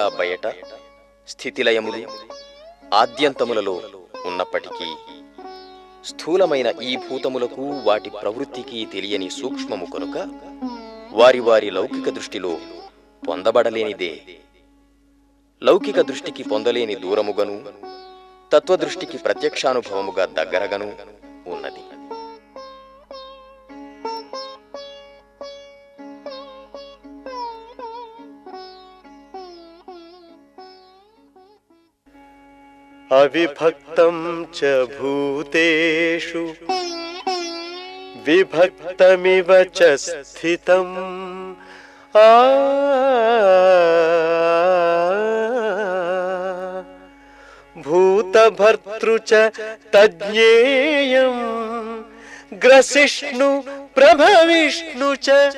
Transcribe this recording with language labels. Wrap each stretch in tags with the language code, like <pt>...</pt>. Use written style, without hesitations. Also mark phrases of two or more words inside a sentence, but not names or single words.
<te>బయట స్థితిలయములు ఆద్యంతములలో ఉన్నప్పటికీ స్థూలమైన ఈ భూతములకు వాటి ప్రవృత్తికి తెలియని సూక్ష్మము కనుక వారి వారి లౌకిక దృష్టిలో పొందబడలేనిదే. లౌకిక దృష్టికి పొందలేని దూరముగను తత్వదృష్టికి ప్రత్యక్షానుభవముగా దగ్గరగను ఉన్నది.</te> <sa>अविभक्तं च भूतेषु विभक्तमिव च स्थितम् भूतभर्तृ च तज्ज्ञेयं ग्रसिष्णु प्रभविष्णु च</sa>